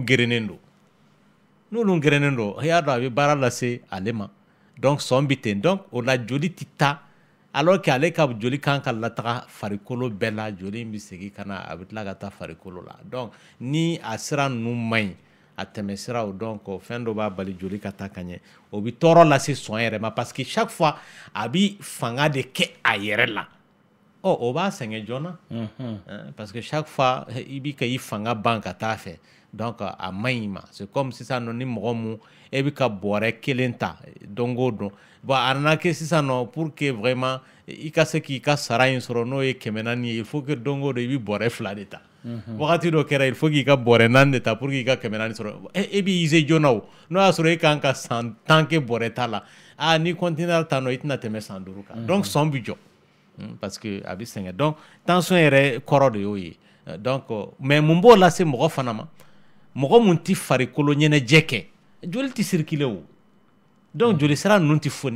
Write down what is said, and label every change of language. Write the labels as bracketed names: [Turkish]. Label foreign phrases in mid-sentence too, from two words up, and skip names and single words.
[Bambara] gerennen don n'olu gerennen don i y'a dɔn a bɛ baara lase ale ma donc sɔn bɛ ten donc o la joli tɛ taa alors que ale ka joli kan ka lataga farikolo bɛɛ la joli in bɛ segin ka na a bɛ tila ka taa farikolo la donc ni a sira ninnu man ɲi a tɛmɛ siraw donc fɛn dɔ b'a bali joli ka taa ka ɲɛ o bɛ tɔɔrɔ lase sɔn yɛrɛ ma [French] parce que chaque fois [Bambara] a bɛ fanga de kɛ a yɛrɛ la o b'a sɛgɛn joona [French] parce que chaque fois [Bambara] i bɛ ka i fanga ban ka taa fɛ donc a man ɲi ma [French] c'est comme [Bambara] sisan nɔ ni mɔgɔ mun e bɛ ka bɔrɛ kelen ta don o don bon a nana kɛ sisan nɔ [French] pour que vraiment [Bambara] i ka se k'i ka sara in sɔrɔ n'o ye 400 ye [French] il faut que [Bambara] don o don i bɛ bɔrɛ 2 de ta wagati dɔ kɛra [French] il faut [Bambara] k'i ka bɔrɛ 4 de ta [French] pour que [Bambara] i ka 400 sɔrɔ e b'i ise joona o n'o y'a sɔrɔ e kan ka san 10 kɛ bɔrɛ ta la ni continuer ta nɔ i tɛna tɛmɛ san 5 kan donc sɔn bɛ jɔ [French] parce que [Bambara] a bɛ sɛgɛn donc tension yɛrɛ kɔrɔ de y'o ye donc mais mun b'o lase mɔgɔ fana ma mɔgɔ mun tɛ farikolo ɲɛnajɛ kɛ joli tɛ circuler o donc joli sira ninnu tɛ foni